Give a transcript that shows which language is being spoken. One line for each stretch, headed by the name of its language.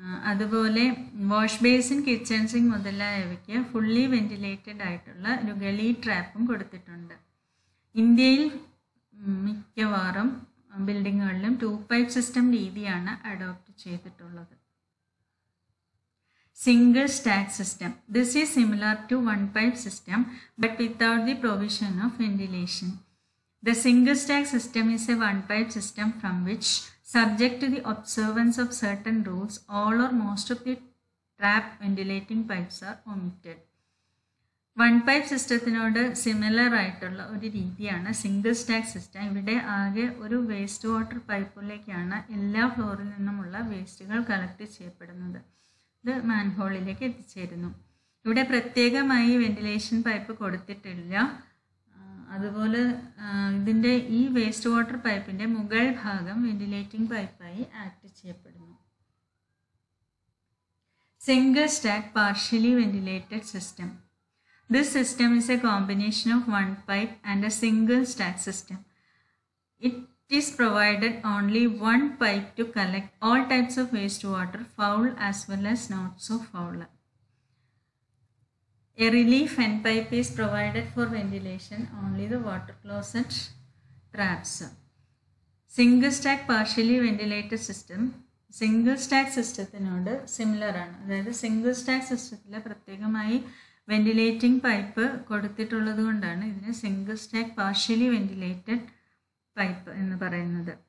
Malayalam: അതുപോലെ wash basin, kitchen sink മുതലായവയ്ക്ക് fully ventilated ആയിട്ടുള്ള ഒരു ഗളി ട്രാപ്പും കൊടുത്തിട്ടുണ്ട്. ഇന്ത്യയിൽ മിക്കവാറും ബിൽഡിങ്ങുകളിലും 2-pipe സിസ്റ്റം രീതിയാണ് അഡോപ്റ്റ് ചെയ്തിട്ടുള്ളത്.
English: Single stack system. This is similar to 1-pipe system but without the provision of ventilation. The single stack system is a 1-pipe system from which, subject to the observance of certain rules, all or most of the trap ventilating pipes are omitted.
Malayalam: 1-pipe സിസ്റ്റത്തിനോട് similar ആയിട്ടുള്ള ഒരു രീതിയാണ് single stack system. ഇവിടെ ആകെ ഒരു waste water പൈപ്പിലേക്കാണ് എല്ലാ ഫ്ലോറിൽ നിന്നുമുള്ള വേസ്റ്റുകൾ കളക്ട് ചെയ്യപ്പെടുന്നത്. ഇത് മാൻഹോളിലേക്ക് എത്തിച്ചേരുന്നു. ഇവിടെ പ്രത്യേകമായി വെന്റിലേഷൻ പൈപ്പ് കൊടുത്തിട്ടില്ല. അതുപോലെ ഇതിൻ്റെ ഈ വേസ്റ്റ് വാട്ടർ പൈപ്പിൻ്റെ മുകൾ ഭാഗം വെന്റിലേറ്റിംഗ് പൈപ്പായി ആക്ട് ചെയ്യപ്പെടുന്നു.
English: Single stack partially ventilated system. This system is a combination of 1 pipe and a single stack system. It is provided only 1 pipe to collect all types of wastewater, foul as well as not so foul. A relief end pipe is provided for ventilation, only the water closet traps.
Malayalam: Single stack partially ventilated system single stack സിസ്റ്റത്തിനോട് similar ആണ്. അതായത് single stack സിസ്റ്റത്തിൽ പ്രത്യേകമായി ventilating pipe കൊടുത്തിട്ടുള്ളത് കൊണ്ടാണ് ഇതിന് single stack partially ventilated pipe എന്ന് പറയുന്നത്.